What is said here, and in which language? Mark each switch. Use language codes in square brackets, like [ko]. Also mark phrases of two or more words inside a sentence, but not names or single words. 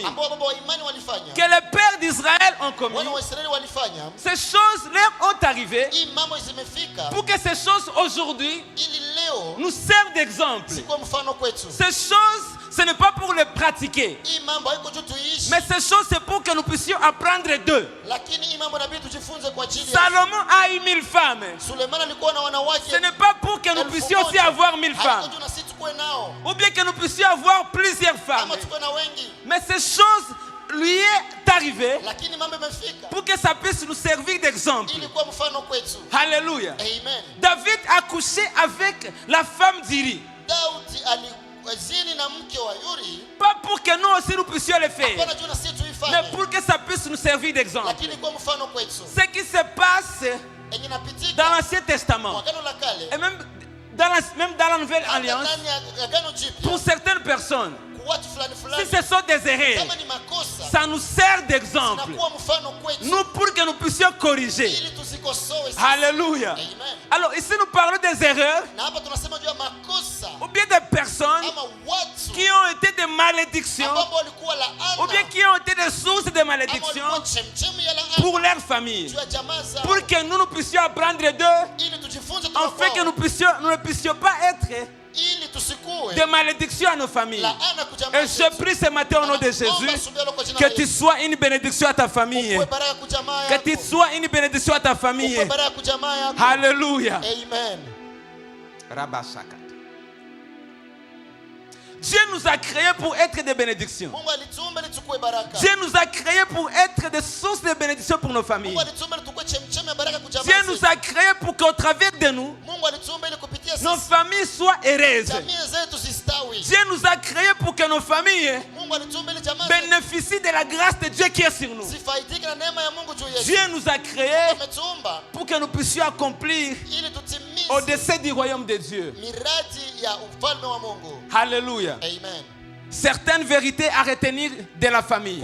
[sw] ambao baba wa imani walifanya. [fr] que les pères d'Israël ont commis, [sw] Wana wa Israeli walifanya. [fr] ces choses leur ont arrivé [sw] Hii mambo zimefika [fr] pour que ces choses aujourd'hui [sw] ili leo [fr] nous servent d'exemple. [sw] sikuwa mfano kwetu. [fr] Ces choses, ce n'est pas pour les pratiquer, [sw] Hii mambo haiko juu tuiishi, [fr] mais ces choses, c'est pour que nous puissions apprendre d'eux. [sw] lakini hii mambo inabidi tujifunze kwa ajili ya. [fr] Salomon a eu 1000 femmes. [sw] Suleiman alikuwa na wanawake. [fr] Ce n'est pas pour que nous puissions aussi avoir 1000 [sw] Haiko [fr] femmes, [sw] juu na sisi tukue nao [fr] ou bien que nous puissions avoir plusieurs femmes. [sw] ama tukue na wengi, [fr] Mais ces choses lui est arrivées [sw] lakini mambo imefika [fr] pour que ça puisse nous servir d'exemple. [sw] ili kuwa mfano kwetu. [fr] Alléluia. [sw] Amen. [fr] David a couché avec la femme d'Iri. [sw] Daudi alizini na mke wa Yuri, [fr] Pas pour que nous aussi nous puissions le faire, [sw] hapana juu na sisi [fr] mais [sw] tuifanye, [fr] pour que ça puisse nous servir d'exemple. [sw] lakini kuwa mfano kwetu. [fr] Ce qui se passe [sw] Yenye [fr] dans [sw] napitika [fr] l'Ancien Testament, [sw] kwa Agano la Kale, [fr] et même dans la Nouvelle [sw] hata [fr] Alliance, [sw] ndani ya Agano Jipya, [fr] pour certaines personnes, [sw] kwa watu fulani [fr] si [sw] fulani, [fr] ce sont des erreurs, [sw] kama ni makosa [fr] ça nous sert d'exemple. [sw] zinakuwa mfano kwetu [fr] Nous, pour que nous puissions corriger. [sw] ili tuzikosoe sisi. [fr] Alléluia. [sw] Amen. [fr] Alors ici, nous parlons des erreurs [sw] Na hapa tunasema juu ya makosa [fr] ou bien des personnes [sw] ama watu [fr] qui ont été des malédictions [sw] ambao walikuwa laana [fr] ou bien qui ont été des sources de [sw] ama [fr] malédiction [sw] walikuwa chemchemi ya laana [fr] pour leur famille. [sw] juu ya jamaa zao, [fr] Pour que nous puissions apprendre d'eux, [sw] ili tujifunze [fr] afin que [sw] kutoka [fr] nous ne puissions pas être [sw] ili tusikue [fr] des malédictions à nos familles. [sw] laana kwa jamaa [fr] Et je prie ce matin au nom de Jésus que tu sois une bénédiction à ta famille. [sw] Ukuwe baraka kwa jamaa [fr] Que [sw] yako. [fr] tu sois une bénédiction à ta famille. [sw] Ukuwe baraka kwa jamaa yako. [fr] Alléluia. [sw] Amen. [fr] Dieu nous a créés pour être des bénédictions. [sw] Mungu alituumba ili tukue baraka. [fr] Dieu nous a créés pour être des sources de bénédiction pour nos familles. [sw] Mungu alituumba ili tukue chemchemi ya baraka kwa jamaa [fr] Dieu [sw] zetu. [fr] nous a créés pour qu'au travers de nous, [sw] Mungu alituumba ili kupitia [fr] nos [sw] sisi [fr] familles soient heureuses. [sw] jamii zetu zistawi. [fr] Dieu nous a créés pour que nos familles [sw] Mungu alituumba ili jamaa zetu [fr] bénéficient de la grâce de Dieu qui est sur nous. [sw] zifaidike na neema ya Mungu juu yetu. [fr] Dieu nous a créés [sw] Ametuumba [fr] pour que nous puissions accomplir [sw] ili tutimize [fr] au-dessus du royaume de Dieu. [sw] miradi ya ufalme wa Mungu. [fr] Alléluia. [sw] Amen. [fr] Certaines vérités à retenir de la famille.